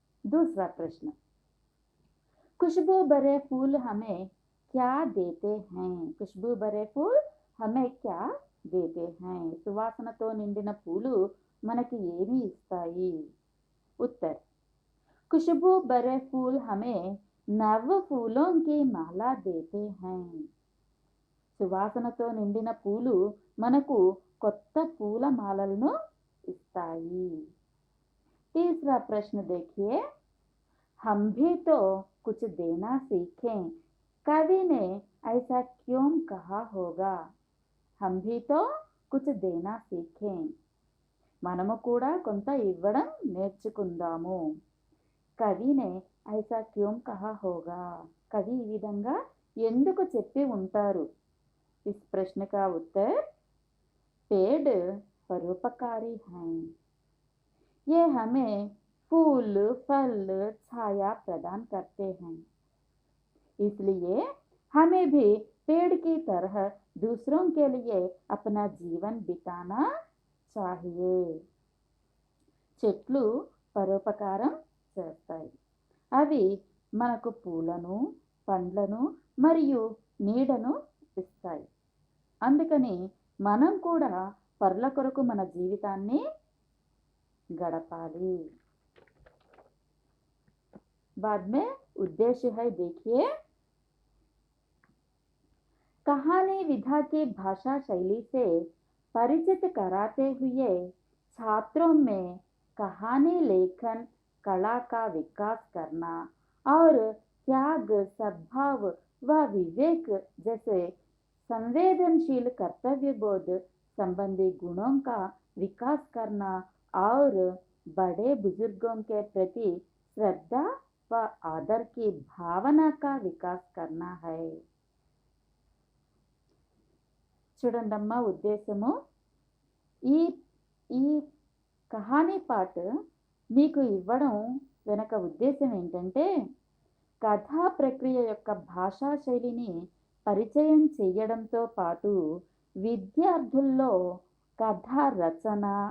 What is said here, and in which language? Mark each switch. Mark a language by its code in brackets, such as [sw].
[hi] दूसरा प्रश्न, खुशबू भरे फूल हमें क्या देते हैं? खुशबू भरे फूल हमें क्या देते हैं? [te] సువాసనతో నిండిన పూలు మనకి ఏమి ఇస్తాయి? [hi] उत्तर, खुशबू भरे फूल हमें नव फूलों की माला देते हैं. [te] సువాసనతో నిండిన పూలు మనకు కొత్త పూల మాలలను ఇస్తాయి. [hi] तीसरा प्रश्न देखिए, हम भी तो कुछ देना सीखें, कवि ने ऐसा क्यों कहा होगा? हम भी तो कुछ देना सीखें, [te] మనము కూడా కొంత ఇవ్వడం నేర్చుకుందాము. [hi] కవినే ఐసా క్యోం కహా హోగా, [te] కవి ఈ విధంగా ఎందుకు చెప్పి ఉంటారు? [hi] इस प्रश्न का उत्तर, पेड़ परोपकारी हैं, ये हमें फूल फल छाया प्रदान करते हैं, इसलिए हमें भी पेड़ की तरह दूसरों के लिए अपना जीवन बिताना चाहिए. [te] చెట్లు పరోపకారం చేస్తాయి. అవి మనకు పూలను పండ్లను మరియు నీడను ఇస్తాయి. అందుకని మనం కూడా పరుల కొరకు మన జీవితాన్ని गड़पाली. [hi] बाद में उद्देश्य है, देखिए, कहानी विधा की भाषा शैली से परिचित कराते हुए छात्रों में कहानी लेखन कला का विकास करना और त्याग सद्भाव व विवेक जैसे संवेदनशील कर्तव्य बोध संबंधी गुणों का विकास करना और बड़े बुजुर्गों के प्रति श्रद्धा व आदर की भावना का विकास करना है. [te] చూడండమ్మా, ఉద్దేశము, ఈ ఈ కహానీ పాట మీకు ఇవ్వడం వెనక ఉద్దేశం ఏంటంటే, కథా ప్రక్రియ యొక్క భాషా శైలిని పరిచయం చేయడంతో పాటు విద్యార్థుల్లో కథా రచన